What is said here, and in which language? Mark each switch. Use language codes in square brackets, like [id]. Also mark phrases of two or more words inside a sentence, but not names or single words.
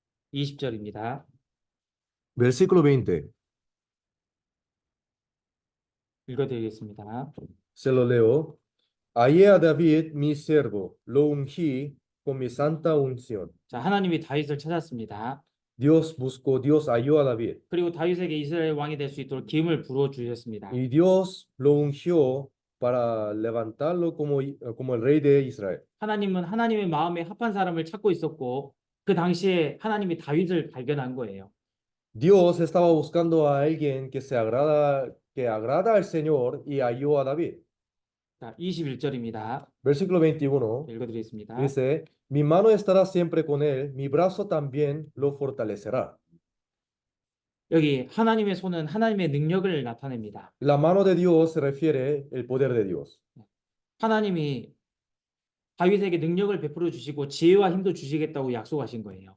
[ko] 20절입니다. [es] Versículo 20. [ko] 읽어드리겠습니다. [es] Se lo leo. Hallé a David, mi siervo, lo ungí con mi santa unción. [ko] 자, 하나님이 다윗을 찾았습니다. [es] Dios buscó, Dios halló a David. [ko] 그리고 다윗에게 이스라엘 왕이 될 수 있도록 기름을 부어 주셨습니다. [es] Y Dios lo ungió para levantarlo como el rey de Israel. [ko] 하나님은 하나님의 마음에 합한 사람을 찾고 있었고 그 당시에 하나님이 다윗을 발견한 거예요. [es] Dios estaba buscando a alguien que agrada al Señor y halló a David. [ko] 자, 21절입니다. [es] Versículo 21 [ko] 읽어드리겠습니다. [es] dice, mi mano estará siempre con él, mi brazo también lo fortalecerá. [ko] 여기 하나님의 손은 하나님의 능력을 나타냅니다. [es] La mano de Dios se refiere el poder de Dios. [ko] 하나님이 다윗에게 능력을 베풀어 주시고 지혜와 힘도 주시겠다고 약속하신 거예요.